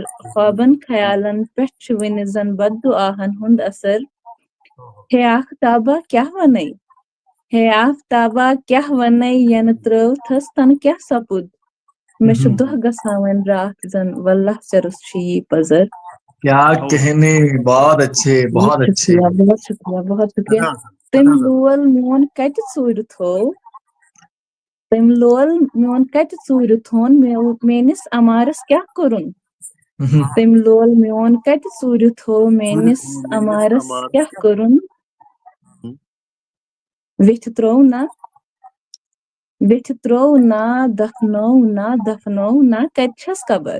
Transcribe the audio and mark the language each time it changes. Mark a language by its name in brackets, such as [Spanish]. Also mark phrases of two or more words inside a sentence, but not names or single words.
[Kashmiri] خوابن خیالن پٮ۪ٹھ چھُوِنہِ زن بد دعاہن ہُنٛد اثر. ہے آفتابا کیا ونے ہے آفتابا کیا ونے ینہٕ ترٛٲوتھس تنہٕ کیٛاہ سپُد. مےٚ چھُ دۄہ گژھان وۄنۍ راتھ زن واللہ ژےٚ روٚس چھُے یی پٔزر. [Urdu] کیا کہنے. بہت اچھے بہت اچھے. بہت شکریہ بہت شکریہ. [Kashmiri] تٔمۍ لول میون کتہِ ژوٗرِ تھوو تٔمۍ لول میون کتہِ ژوٗرِ تھوٚون میٲنِس امارس کیٛاہ کوٚرُن. تٔمۍ لول میون کتہِ ژوٗرِ تھوٚو میٲنِس امارس کیٛاہ کوٚرُن. ویٚٹھِ ترٛوو نا دفنوو نا کتہِ چھس قبر.